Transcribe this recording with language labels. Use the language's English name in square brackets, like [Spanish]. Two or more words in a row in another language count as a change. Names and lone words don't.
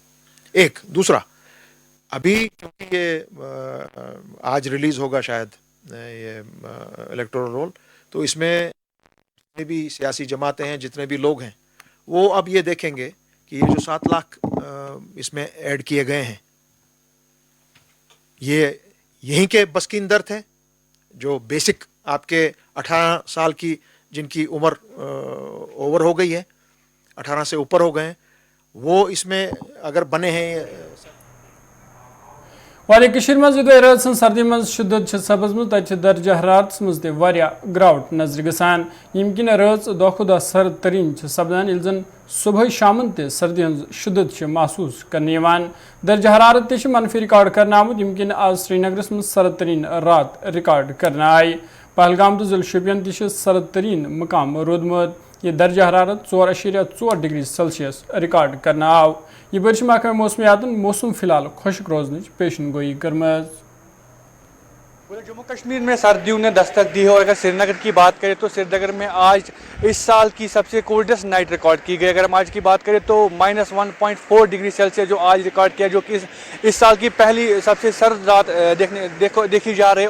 [Urdu] ایک دوسرا، ابھی کیونکہ یہ آج ریلیز ہوگا شاید یہ [English] electoral roll, [Urdu] تو اس میں جتنے بھی سیاسی جماعتیں ہیں، جتنے بھی لوگ ہیں، وہ اب یہ دیکھیں گے کہ یہ جو 7 لاکھ اس میں ایڈ کیے گئے ہیں یہ یہیں کے بس کی اندر تھے، جو بیسک آپ کے 18 سال کی جن کی عمر اوور ہو گئی ہے، 18 سے اوپر ہو گئے ہیں، وہ اس میں اگر بنے ہیں. [Kashmiri] واریاہ مز رات سن سردی مز شدت سپزمت، تتہ درجہ حرارت مز تہ گراوٹ نظر گسان، یم کن رات دہ کھۄتہٕ دۄہ سرد ترین سپدان، ییٚلہِ زن صبح شامن تہ سردی ہز شدت محسوس کرنے. درجہ حرارت تہ منفی ریکارڈ کرنے آمت، یم کن آز سری نگرس مز سرد ترین رات ریکارڈ کرنے آئی. پہلگام تو ضلع شوپین تہ سرد ترین مقام رودمت. یہ درجہ حرارت 4.4 [English] degree Celsius [Kashmiri] ریکارڈ کرنے آو. یہ برش محکمہ موسمیاتن موسم فی الحال خشک روزن پیشن گوئی کرمز. [Urdu] پورے جموں کشمیر میں سردیوں نے دستک دی ہے، اور اگر سری نگر کی بات کریں تو سری نگر میں آج اس سال کی سب سے [English] coldest night [Urdu] ریکارڈ کی گئی. اگر ہم آج کی بات کریں تو -1.4 [English] degree Celsius [Urdu] جو آج ریکارڈ کیا، جو کہ اس سال کی پہلی سب سے سرد رات دیکھی جا رہی ہے.